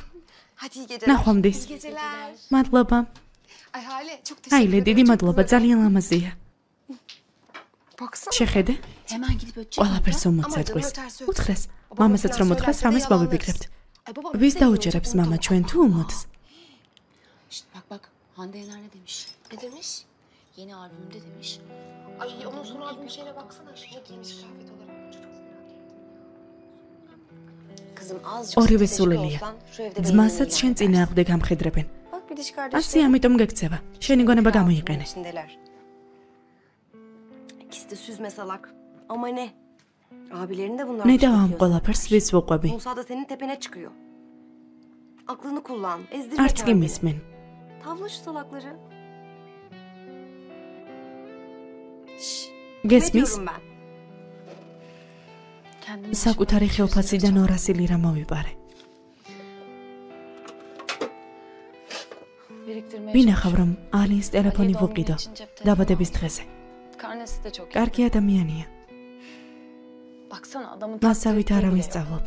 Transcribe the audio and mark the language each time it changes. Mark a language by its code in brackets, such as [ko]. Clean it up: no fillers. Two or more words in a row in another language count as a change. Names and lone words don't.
[ka] ნახვამდის. მადლობა. აილე, დიდი მადლობა, ძალიან ლამაზია. შეხედე? ყველაფერს უმოწეთყვის. უთხრეს, მამასაც რომ უთხრეს, რამეს მოვიფიქრებთ. ვის დაუჯერებს მამა ჩვენ თუ უმოთს? [tr] Bak, Hande Yener ne demiş? Ne demiş? Yeni albümünde demiş. Ay onun son albüm şeyine baksana. Ne giymiş kıyafet olarak. Kızım azıcık [ka] ორივე სულელია. ძმასაც შენ წინააღმდეგ ამხედრებენ. ასე ამიტომ გექცევა. შენი გონება გამოიყენე. [tr] İkisi de süzme salak. Ama ne? Abilerin de bunlar. Ne devam [ka] ყველაფერს ვის ვუყვები? [tr] Musa da senin tepene çıkıyor. Aklını kullan. Ezdirme [ka] არც კი [tr] kendini. [ka] მისმენ. [tr] Tavla şu salakları. [ka] გესმის? [tr] Ne diyorum ben? [ka] საკუთარი ხელფასიდან 200 ლირა მოვიპარე. ვინახავ რომ ალინს ტელეფონი ვუყიდო დაბადების დღეზე. კარგი ადამიანია. მასავით არავინ სწავლობს.